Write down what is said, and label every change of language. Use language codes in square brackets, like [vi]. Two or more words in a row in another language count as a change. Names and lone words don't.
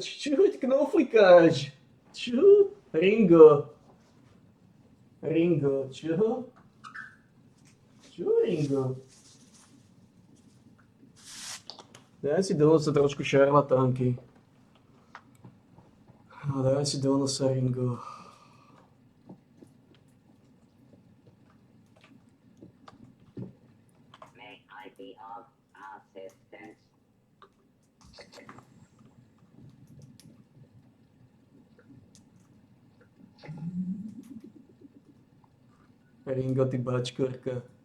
[sk] Čo hoď knoflikáč? Čo? Ringo. Ringo, čo? Čo Ringo? Daj si do nosa trošku šarlatánky. Daj si do nosa Ringo. [en] May I be of assistance? [sk] Ringo, ty bačkorka.